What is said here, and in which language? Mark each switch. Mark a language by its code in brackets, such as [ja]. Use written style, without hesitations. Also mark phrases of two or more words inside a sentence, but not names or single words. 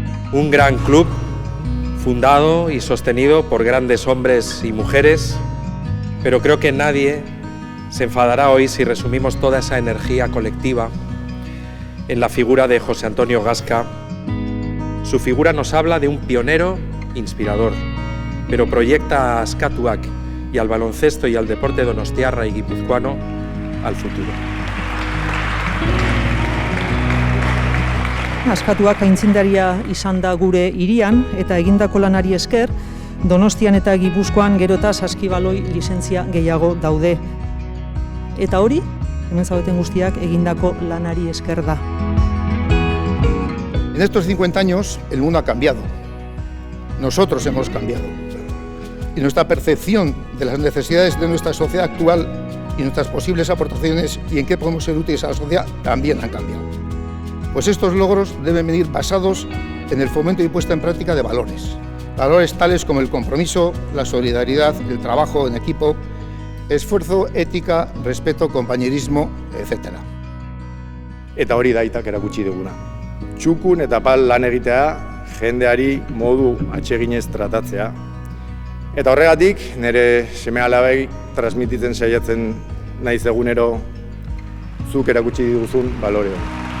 [es] Un gran club fundado y sostenido por grandes hombres y mujeres, pero creo que nadie se enfadará hoy si resumimos toda esa energía colectiva en la figura de José Antonio Gasca. Su figura nos habla de un pionero inspirador, pero proyecta a Askatuak y al baloncesto y al deporte donostiarra y guipuzcoano al futuro. [eu] Askatuak aitzindaria izan da gure hirian eta egindako lanari esker, Donostian eta Gipuzkoan gero eta saskibaloi lizentzia gehiago daude. Eta hori, hemen zaudeten guztiak egindako lanari esker da. [es] En estos 50 años el mundo ha cambiado. Nosotros hemos cambiado. Y nuestra percepción de las necesidades de nuestra sociedad actual y nuestras posibles aportaciones y en qué podemos ser útiles a la sociedad también han cambiado. Pues estos logros deben venir basados en el fomento y puesta en práctica de valores. Valores tales como el compromiso, la solidaridad, el trabajo en equipo, esfuerzo, ética, respeto, compañerismo, etc. [eu] Eta hori da Aitak erakutsi duguna. Txukun eta pal lan egitea, jendeari modu atseginez tratatzea. Eta horregatik, nire seme-alabei transmititzen saiatzen naiz egunero zuk erakutsi diguzun balore hori.